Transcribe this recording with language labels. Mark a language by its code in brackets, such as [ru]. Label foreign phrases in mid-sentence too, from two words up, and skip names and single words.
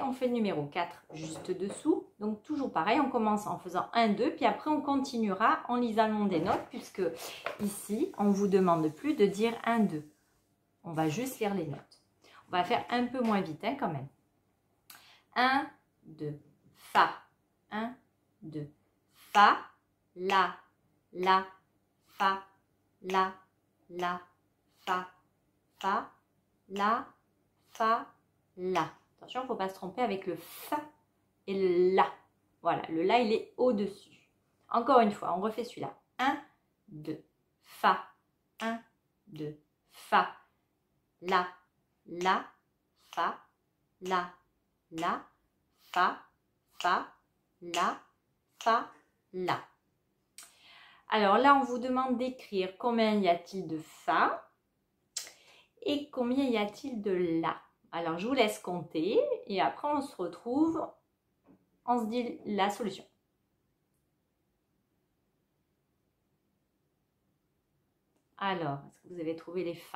[fr] On fait le numéro 4 juste dessous. Donc toujours pareil, on commence en faisant 1, 2, puis après on continuera en lisant des notes, puisque ici, on ne vous demande plus de dire 1, 2. On va juste lire les notes. On va faire un peu moins vite hein, quand même. 1, 2, Fa. 1, 2, Fa, La, La, Fa, La, La, Fa, Fa, La, Fa, La. Attention, il ne faut pas se tromper avec le Fa et le La. Voilà, le La, il est au-dessus. Encore une fois, on refait celui-là. 1, 2, Fa, 1, 2, Fa, La, La, Fa, La, La, Fa, Fa, La, Fa, La. Alors là, on vous demande d'écrire combien y a-t-il de Fa et combien y a-t-il de La. Alors, je vous laisse compter et après, on se retrouve, on se dit la solution. Alors, est-ce que vous avez trouvé les Fa?